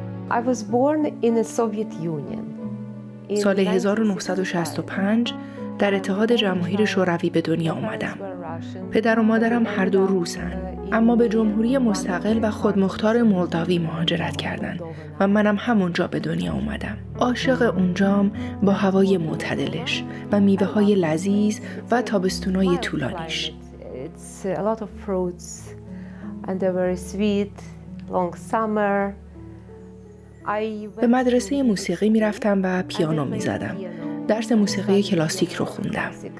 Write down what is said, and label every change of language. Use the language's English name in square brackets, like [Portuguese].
[English] I was born in the Soviet Union. [Persian] سال 1965 در اتحاد جماهیر شوروی به دنیا آمدم. پدر و مادرم هر دو روسن، اما به جمهوری مستقل و خودمختار مولداوی مهاجرت کردند و منم همونجا به دنیا آمدم. عاشق اونجام با هوای معتدلش و میوه‌های لذیذ و تابستونای طولانیش. [English] It's a lot of fruits and they're very sweet, long summer. [Persian] به مدرسه موسیقی می رفتم و پیانو می زدم. درس موسیقی کلاسیک رو خوندم.